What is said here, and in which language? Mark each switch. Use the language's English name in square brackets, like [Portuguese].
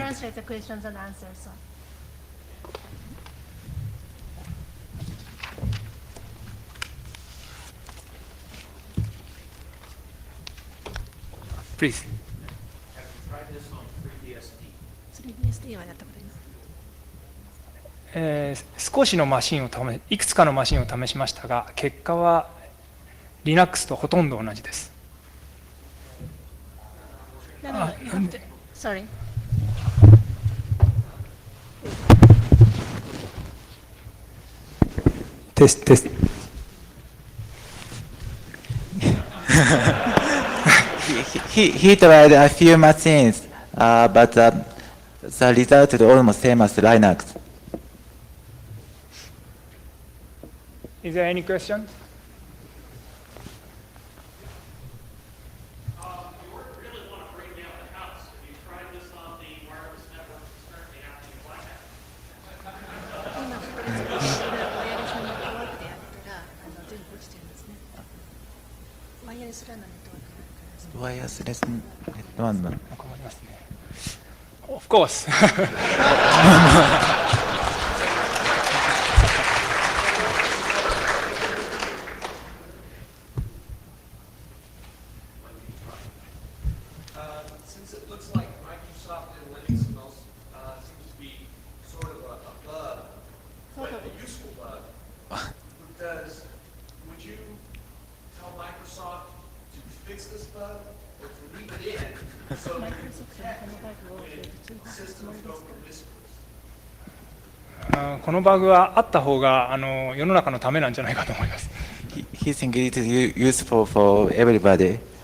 [English] translate the questions and answers. So. Please. Have you tried this on 3DSD? [Japanese] 3DSD はやったことあります。少しのマシンをいくつかのマシンを試しましたが、結果は Linux とほとんど同じです。 [English] Sorry. Test. He tried a few machines, but the result is almost same as Linux. Is there any question? You really want to break down the house. Have you tried this on the wireless network that's currently happening in Blackout? [Japanese] 今これワイヤレスのネットワークでやったら全部落ちてるんですね。ワイヤレスランのネットワークがあるからですね。ワイヤレスネットワーク。困りますね。 [English] Of course. Since it looks like Microsoft and Linux seems to be sort of a bug, but a useful bug, would you tell Microsoft to fix this bug or to leave it in so that you can detect when systems go promiscuous? [Japanese] このバグはあった方が世の中のためなんじゃないかと思います。 [English] He thinks it is useful for everybody.